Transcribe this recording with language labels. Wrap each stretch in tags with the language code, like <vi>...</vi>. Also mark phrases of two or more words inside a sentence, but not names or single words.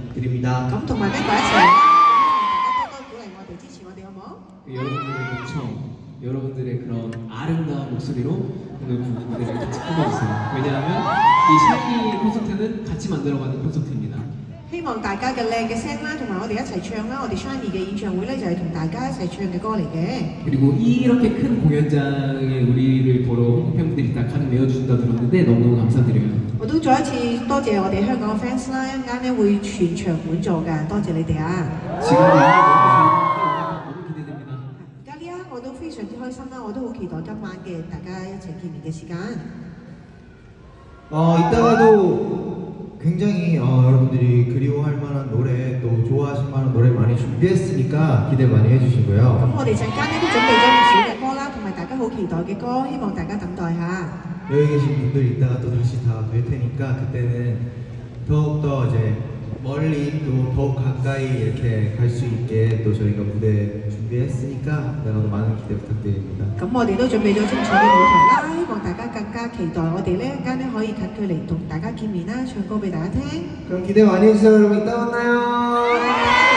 <ko>부탁드립니다.</ko> <yue>咁同埋咩鬼一齊，大家多多鼓勵我哋，支持我哋好唔好？</yue> <ko>여러분들의 요청, 여러분들의 그런 아름다운 목소리로 오늘 무대를 같이 꾸며주세요. 왜냐하면 이 샤이니 콘서트는 같이 만들어가는 콘서트입니다.</ko> <yue>希望大家嘅靚嘅聲啦，同埋我哋一齊唱啦。我哋 Shiny 嘅演唱會咧就係同大家一齊唱嘅歌嚟嘅。</yue> <ko>그리고 이렇게 큰 공연장에 우리를 보러 한국 팬분들이 다 가득 메워주신다 들었는데 너무너무 감사드려요.</ko> <yue>我都再一次多謝我哋香港嘅 fans 啦，一陣間咧會全場滿座㗎，多謝你哋啊！</yue> <ko>지금 너무 기대됩니다.</ko> <yue>而家呢一刻我都非常之開心啦，我都好期待今晚嘅大家一齊見面嘅時間。</yue> <ko>이따가도 굉장히 여러분들이 그리워할 만한 노래 또 좋아하실 만한 노래 많이 준비했으니까 기대 많이</ko> <yue>咁</yue> <ko>해주시고요.</ko> <yue>我哋陣間咧都準備咗唔少嘅歌啦，同埋大家好期待嘅歌，希望大家等待下。</yue> <ko>여기 계신 분들 이따가 또 다시 다 뵐 테니까 그때는 더욱더 이제 멀리 또 더욱 가까이 이렇게 갈 수 있게 또 저희가 무대 준비했으니까 이따가도 많은 기대 부탁드립니다.</ko> <yue>咁我哋都準備咗精彩嘅舞台啦，希望大家更加期待我哋呢一間咧可以近距離同大家見面啦，唱歌俾大家聽。</yue> <ko>그럼 기대 많이 해주세요 여러분. 이따 만나요.</ko>